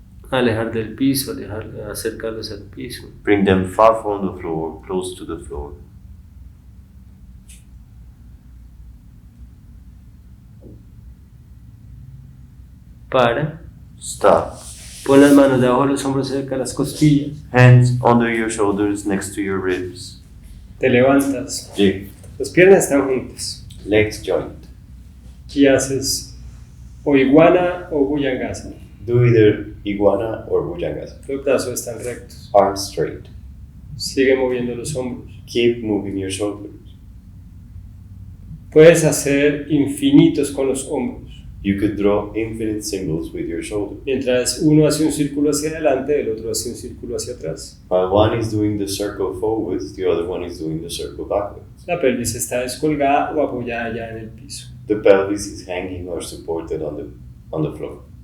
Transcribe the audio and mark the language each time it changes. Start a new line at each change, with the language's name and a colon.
Spanish: alejar del piso, acercarlos al piso.
English: Bring them far from the floor, close to the floor.
Spanish: Para,
English: Stop.
Spanish: pon las manos debajo de los hombros cerca de las costillas.
English: Hands under your shoulders next to your ribs.
Spanish: Te levantas,
English: Jig.
Spanish: las piernas están juntas
English: Legs joint.
Spanish: y haces o iguana o bhujangasana.
English: Do either iguana or bhujangasana.
Spanish: Los brazos están rectos.
English: Arms straight.
Spanish: Sigue moviendo los hombros.
English: Keep moving your shoulders.
Spanish: Puedes hacer infinitos con los hombros.
English: You could draw infinite symbols with your shoulders.
Spanish: Mientras uno hace un círculo hacia adelante, el otro hace un círculo hacia atrás.
English: While one is doing the circle forwards, the other one is doing the circle backwards.
Spanish: La pelvis está descolgada o apoyada ya en el piso.
English: The pelvis is hanging or supported on the floor.